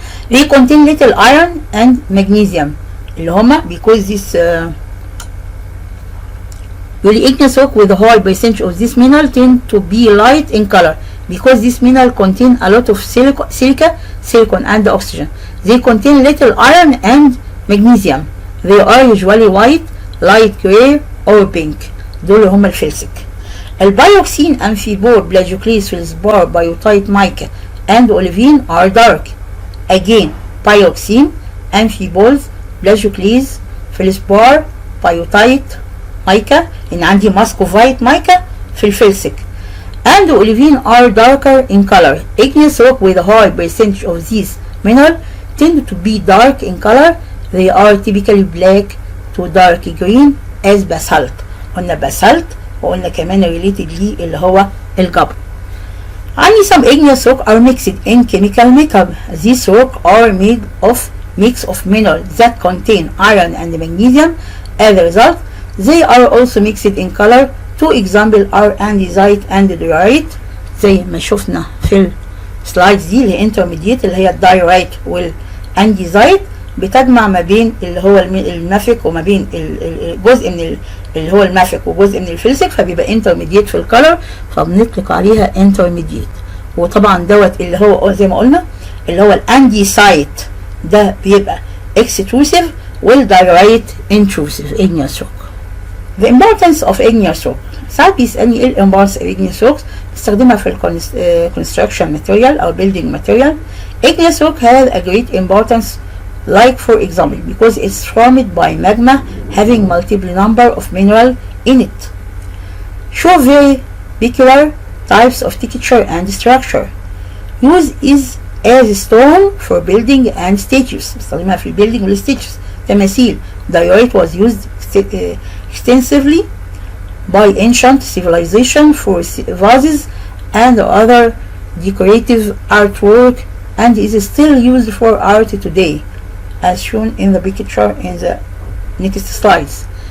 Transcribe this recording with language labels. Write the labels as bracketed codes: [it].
[en] They contain little iron and magnesium [ar] اللي هما [en] because this the igneous rock with a high percentage of this mineral tend to be light in color because this mineral contain a lot of silicon and oxygen. They contain little iron and magnesium. They are usually white, light gray or pink. [ar] دول هما الفلسك. البايوكسين أمفيبور بلاجيوكليز فيلسبار بايوتايت مايكا [en] and olivine are dark. Again, pyroxene, amphiboles, plagioclase, feldspar, biotite, mica [ar] إن عندي [en] muscovite mica في الفلسك. And olivine are darker in color. Igneous rock with a high percentage of these minerals tend to be dark in color. They are typically black to dark green as basalt. [ar] قلنا basalt وقلنا كمان related ليه اللي هو الجبر. [en] عندي some igneous rock are mixed in chemical makeup. These rock are made of mix of minerals that contain iron and magnesium. As a result, they are also mixed in color. Two examples are andesite and diorite [ar] زي ما شفنا في السلايدز دي اللي هي intermediate اللي هي الدايرايت والانديزايت بتجمع ما بين اللي هو المافيك وما بين الجزء من اللي هو المافيك وجزء من الفلسك فبيبقى انترميديت في الكلر فبنطلق عليها انترميديت. وطبعا دوت اللي هو زي ما قلنا اللي هو الانديسايت ده بيبقى اكستروسيف والدايرايت انتروسيف igneous rock. [en] The importance of igneous rock. [ar] ساعات بيسألني ايه [en] الامبارس of igneous rock [ar] بستخدمها في [en] construction material او building material. Igneous rock has a great importance like for example because it's formed by magma having multiple number of mineral in it. Show very peculiar types of texture and structure. Use is as stone for building and statues. [ar] بستخدمها في building والstatues تماثيل. [en] Diorite was used extensively by ancient civilization for vases and other decorative artwork and is still used for art today as shown in the picture in the next slides.